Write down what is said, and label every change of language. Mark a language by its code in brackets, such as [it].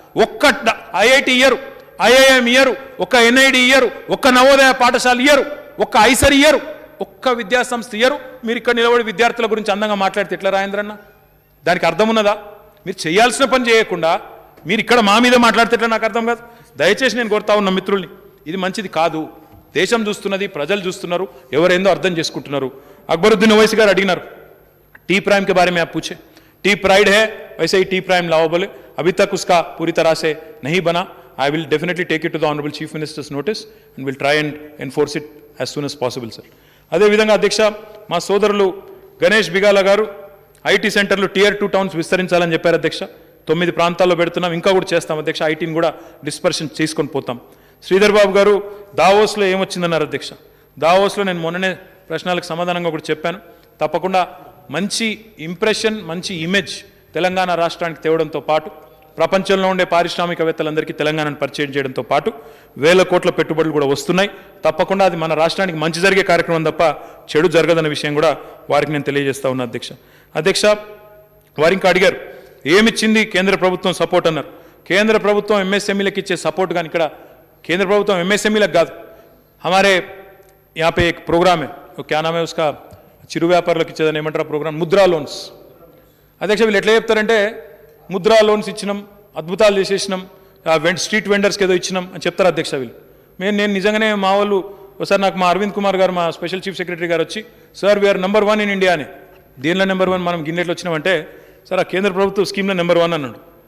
[te] ఒక్క ఐఐటి ఇయ్యరు, ఐఐఎం ఇయ్యరు, ఒక్క ఎన్ఐడి ఇయ్యరు, ఒక్క నవోదయ పాఠశాల ఇయ్యరు, ఒక్క ఐసర్ ఇయ్యరు, ఒక్క విద్యాసంస్థ ఇయ్యరు. మీరు ఇక్కడ నిలబడి విద్యార్థుల గురించి అందంగా మాట్లాడితే ఎట్లా రాజేంద్రన్న? దానికి అర్థం ఉన్నదా? మీరు చేయాల్సిన పని చేయకుండా మీరు ఇక్కడ మా మీద మాట్లాడితే ఎట్లా? నాకు అర్థం కాదు. దయచేసి నేను కోరుతా ఉన్న మిత్రుల్ని, ఇది మంచిది కాదు. దేశం చూస్తున్నది, ప్రజలు చూస్తున్నారు, ఎవరేందో అర్థం చేసుకుంటున్నారు. అక్బరుద్దీన్ ఓవైసీ గారు అడిగినారు, [hi] टी प्राइम के बारे में आप पूछे. टी प्राइड है, वैसे ही टी प्राइम लाओबल है. अभी तक उसका पूरी तरह से नहीं बना. [en] I will definitely take it to the Honorable Chief Minister's notice and will try and enforce it as soon as possible, sir. [te] అదే విధంగా అధ్యక్ష, మా సోదరులు గణేష్ బిగాల గారు ఐటీ సెంటర్లు Tier 2 టౌన్స్ విస్తరించాలని చెప్పారు అధ్యక్ష. 9 ప్రాంతాల్లో పెడుతున్నాం, ఇంకా కూడా చేస్తాం అధ్యక్ష. ఐటీని కూడా డిస్పర్షన్ చేసుకొని పోతాం. శ్రీధర్ బాబు గారు దావోస్లో ఏమొచ్చిందన్నారు అధ్యక్ష. దావోస్లో నేను మొన్ననే ప్రశ్నలకు సమాధానంగా కూడా చెప్పాను. తప్పకుండా మంచి ఇంప్రెషన్, మంచి ఇమేజ్ తెలంగాణ రాష్ట్రానికి తేవడంతో పాటు ప్రపంచంలో ఉండే పారిశ్రామికవేత్తలందరికీ తెలంగాణను పరిచయం చేయడంతో పాటు 1000 కోట్ల పెట్టుబడులు కూడా వస్తున్నాయి. తప్పకుండా అది మన రాష్ట్రానికి మంచి జరిగే కార్యక్రమం తప్ప చెడు జరగదన్న విషయం కూడా వారికి నేను తెలియజేస్తా ఉన్నా అధ్యక్ష. అధ్యక్ష, వారు ఇంకా అడిగారు ఏమిచ్చింది కేంద్ర ప్రభుత్వం సపోర్ట్ అన్నారు. కేంద్ర ప్రభుత్వం ఎంఎస్ఎంఈలకు ఇచ్చే సపోర్ట్ కానీ ఇక్కడ కేంద్ర ప్రభుత్వం ఎంఎస్ఎంఈలకు కాదు. [hi] हमारे यहाँ पे एक प्रोग्राम है, वो क्या नाम है उसका, [te] చిరు వ్యాపారులకు ఇచ్చేదని ఏమంటారు ప్రోగ్రామ్, ముద్రా లోన్స్. అధ్యక్ష, వీళ్ళు ఎట్లా చెప్తారంటే ముద్రా లోన్స్ ఇచ్చినాం, అద్భుతాలు చేసేసినాం, స్ట్రీట్ వెండర్స్కి ఏదో ఇచ్చినాం అని చెప్తారు అధ్యక్ష వీళ్ళు. నేను నిజంగానే మా వాళ్ళు ఒకసారి నాకు మా అరవింద్ కుమార్ గారు, మా స్పెషల్ చీఫ్ సెక్రటరీ గారు వచ్చి, sir [en] we are number 1 in India [te] అని. దీనిలో నెంబర్ 1 మనం గిన్నెట్లు వచ్చినామంటే, సార్ ఆ కేంద్ర ప్రభుత్వ స్కీమ్లో నెంబర్ 1 అన్నాడు.